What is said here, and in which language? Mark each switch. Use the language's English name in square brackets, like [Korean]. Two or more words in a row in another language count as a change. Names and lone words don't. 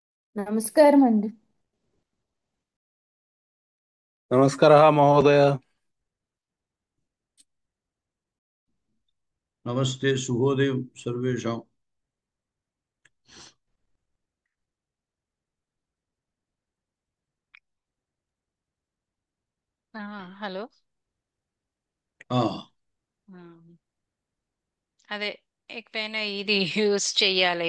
[Telugu] నమస్కారం అండి. [Sanskrit] नमस्कारः महोदय। नमस्ते शुभोदय सर्वेषां। [Telugu] హలో. ఆ, అదే ఎక్కడైనా ఇది యూస్ చెయ్యాలి.